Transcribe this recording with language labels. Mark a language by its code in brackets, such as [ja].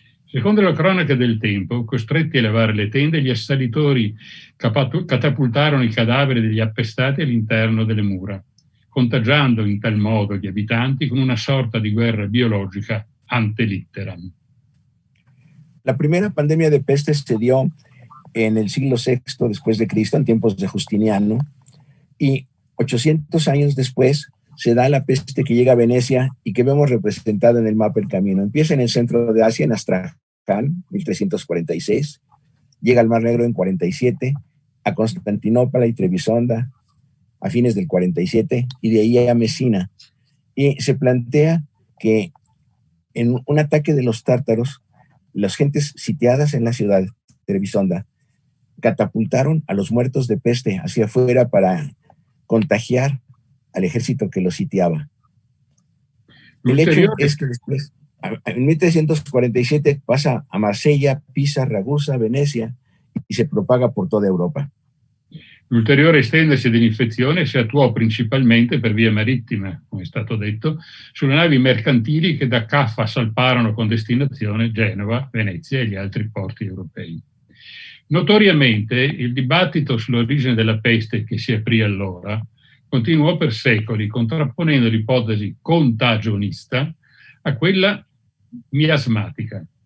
[it] Secondo la cronaca del tempo, costretti a levare le tende, gli assalitori catapultarono i cadaveri degli appestati all'interno delle mura, contagiando in tal modo gli abitanti con una sorta di guerra biologica ante litteram. [es] La primera pandemia de peste se dio en el siglo VI después de Cristo, en tiempos de Justiniano, y 800 años después se da la peste que llega a Venecia y que vemos representada en el mapa El Camino. Empieza en el centro de Asia, en Astracán, 1346, llega al Mar Negro en 47, a Constantinopla y Trebisonda a fines del 47, y de ahí a Mesina. Y se plantea que en un ataque de los tártaros, las gentes sitiadas en la ciudad de Trebisonda catapultaron a los muertos de peste hacia afuera para contagiar al ejército que lo sitiaba. El hecho [it] L'ulteriore, [es] es que después, en 1347, pasa a Marsella, Pisa, Ragusa, Venecia y se propaga por toda Europa. [it] l'ulteriore estendersi dell'infezione si attuò principalmente per via marittima, come è stato detto, sulle navi mercantili che da Caffa salparono con destinazione Genova, Venezia e gli altri porti europei. Notoriamente il dibattito sull'origine della peste che si aprì allora continuò per secoli, contrapponendo l'ipotesi contagionista a quella miasmatica.